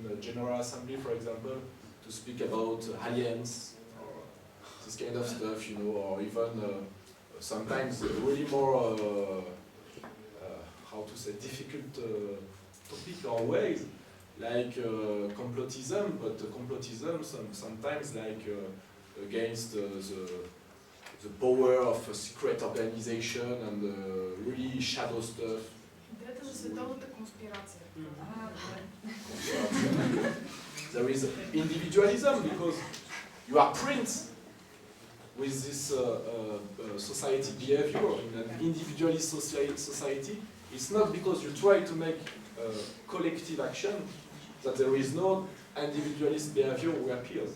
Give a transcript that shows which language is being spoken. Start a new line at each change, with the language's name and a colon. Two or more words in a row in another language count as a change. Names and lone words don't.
English: the General Assembly, for example, to speak about aliens, or this kind of stuff, you know, or even sometimes really more, how to say, difficult topic or ways, like complotism, but complotism sometimes like against the power of a secret organization and really shadow stuff.
Bulgarian: Идеята за световната конспирация.
English: There is individualism, because you are printed with this society behavior in an individualist society. It's not because you try to make collective action that there is no individualist behavior who appears.